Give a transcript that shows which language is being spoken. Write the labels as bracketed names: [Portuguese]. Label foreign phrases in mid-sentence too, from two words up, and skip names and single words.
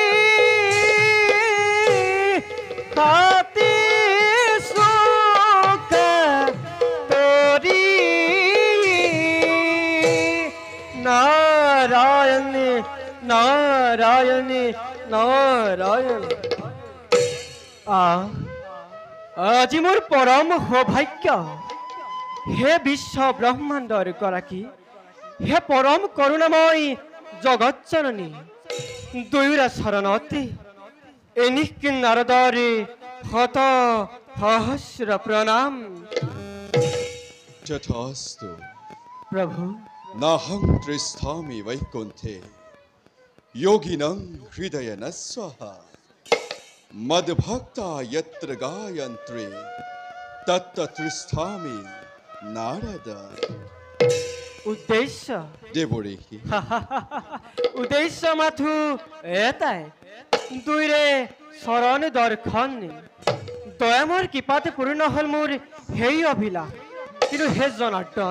[Assamese] Khati Sukha Tori Narayan Narayan Narayan আজি মোৰ পৰম সৌভাগ্য হে বিশ্ব ব্ৰহ্মাণ্ডৰ গৰাকী হে পৰম করুণাময় জগত জননী দুয়োৰা চৰণতে এনিক নাৰদৰ শত সহস্ৰ প্ৰণাম যথাস্তু প্ৰভু [Sanskrit] নাহং তৃষ্ঠামি বৈকুণ্ঠে योगिनं हृदयेन स्वाहा मद्भक्ता यत्र गायन्त्रे तत्र तृष्ठामि नारद [Assamese] উদ্দেশ্য দেৱৰীহি উদ্দেশ্য মাথো এটাই দুইৰে চৰণ দৰ্শন দয়ামৰ কৃপাতে পূৰ্ণ হল মোৰ সেই অভিলাষ কিন্তু হে জনাৰ্দন